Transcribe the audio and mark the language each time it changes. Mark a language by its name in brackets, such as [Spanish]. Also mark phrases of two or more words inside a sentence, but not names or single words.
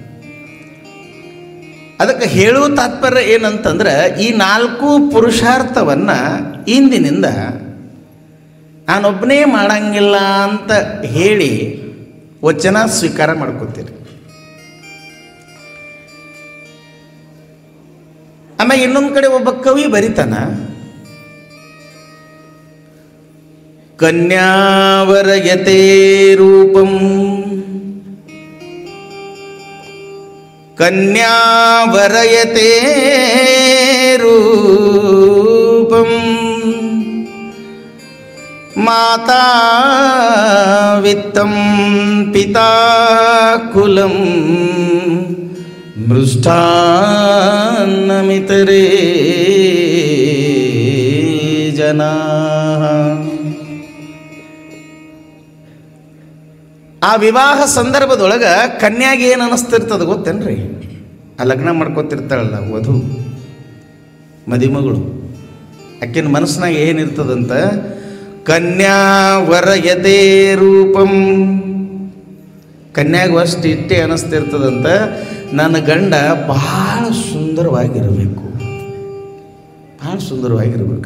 [Kannada] ಅದಕ್ಕೆ ಹೇಳುವ ತಾತ್ಪರ್ಯ ಏನಂತಂದ್ರೆ, ಈ 4 ಪುರುಷಾರ್ಥವನ್ನು ಇಂದಿನಿಂದ ನಾನೊಬ್ಬನೇ ಮಾಡಂಗಿಲ್ಲ ಅಂತ ಹೇಳಿ ವಚನ ಸ್ವೀಕಾರ ಮಾಡ್ಕೋತೀರಿ. ಆಮೇಲೆ ಇನ್ನೊಂದು ಕಡೆ ಒಬ್ಬ ಕವಿ ಬರಿತಾನ, [Sanskrit] ಕನ್ಯಾವರಯತೆ ರೂಪಂ, ಕನ್ಯಾವರಯತೆ ರೂಪಂ, ಮಾತಾ ವಿತ್ತಂ ಪಿತಾ ಕುಲಂ, ಮೃಷ್ಟಾನ್ನಮಿತರೇ ಜನಾಃ. [Kannada] ಆ ವಿವಾಹ ಸಂದರ್ಭದೊಳಗೆ ಕನ್ಯಾಗೆ ಏನು ಅನ್ನಿಸ್ತಿರ್ತದೆ ಗೊತ್ತೇನ್ರಿ? ಆ ಲಗ್ನ ಮಾಡ್ಕೊತಿರ್ತಾಳಲ್ಲ ವಧು, ಮದಿಮಗಳು, ಆಕಿನ ಮನಸ್ಸಿನಾಗ ಏನಿರ್ತದಂತ, [Sanskrit] ಕನ್ಯಾವರಯತೆ ರೂಪಂ, [Kannada] ಕನ್ಯಾಗ ಅಷ್ಟು ಇಷ್ಟೇ ಅನ್ನಿಸ್ತಿರ್ತದಂತ, ನನ್ನ ಗಂಡ ಭಾಳ ಸುಂದರವಾಗಿರಬೇಕು, ಭಾಳ ಸುಂದರವಾಗಿರ್ಬೇಕು.